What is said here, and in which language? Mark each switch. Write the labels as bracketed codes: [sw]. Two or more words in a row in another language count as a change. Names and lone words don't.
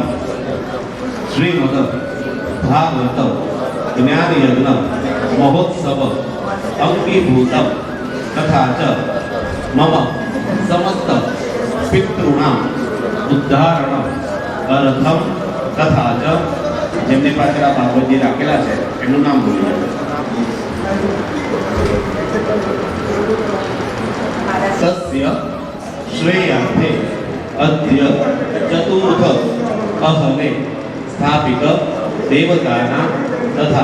[sa] श्रीमद भागवत ज्ञान यज्ञ महोत्सव अंगीभूतम तथा च मम समस्त पितॄणाम उद्धारण अर्थम तथा च [gu] જેમને પાછળ આ ભાગવતજી રાખેલા છે એનું નામ બોલીએ [sa] સસ્ય શ્રેયાર્થે અદ્ય ચતુર્થ અહલે સ્થાપિત દેવતાના તથા